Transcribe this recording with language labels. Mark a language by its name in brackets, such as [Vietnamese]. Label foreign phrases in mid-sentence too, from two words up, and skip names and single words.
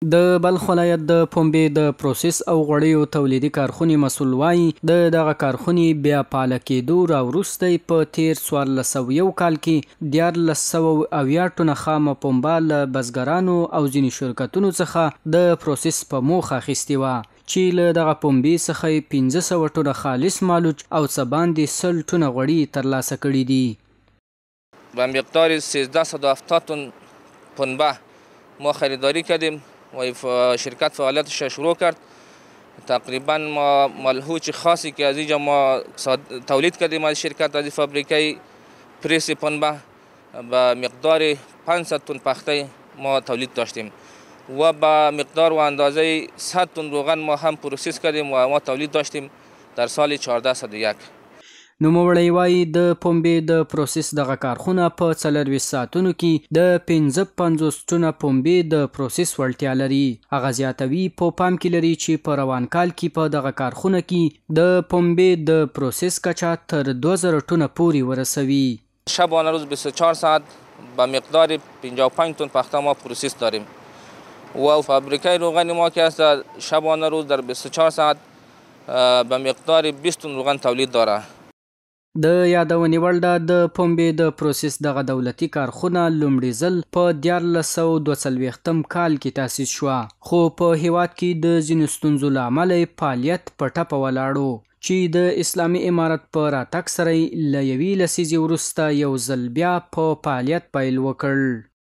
[Pashto] د بلخ ولایت د پنبې د پروسس او غوړیو تولیدي کارخونې مسؤل وایي د دغه کارخونې بیا فعاله کېدو راوروسته په تیر 1401 کال کې 1480 ټنه خامه پنبه له بزګرانو او ځینې شرکتونو څخه د پروسس په موخه اخیستې وه چې له دغه پنبې څخه 1500 ټنه خالص مالوچ او څه باندې 100 ټنه غوړي ترلاسه کړي دي. [Persian] به مقدار 1370 تن پنبه ما خریداری کردیم و شرکت فعالیتش شروع کرد. تقریبا ما ملحوظ خاصی که از اینجا ما تولید کردیم از شرکت از فابریکه پریس پنبه به مقدار 500 تن پخته ما تولید داشتیم و با مقدار و اندازه 100 تن روغن ما هم پروسس کردیم و ما تولید داشتیم در سال 1401. [Pashto] نوموړی وایي د پنبې د پروسس دغه کارخونه په 24 ساعتونو کې د 55 ټنه پنبې د پروسس وړتیا لري. هغه زیاتوي په پام کې لري چې په روان کال کې په دغه کارخونه کې د پنبې د پروسس کچه تر 2000 ټنه پورې ورسوي. [Persian] شبانه روز 24 ساعت با مقدار 55 تن پخته ما پروسس داریم و فابریکه روغن ما که است شبانه روز در 24 ساعت به مقدار 20 تن روغن تولید داره. [Pashto] د یادونې وړ ده د پنبې د پروسس دغه دولتي کارخونه لومړي ځل په 1442 کال کې تاسیس شوه خو په هیواد کې د ځینو ستونزو له امله فعالیت په ټپه ولاړو چې د اسلامي امارت په راتګ سره له یوې لسیزې وروسته یو ځل بیا په فعالیت پیل وکړ.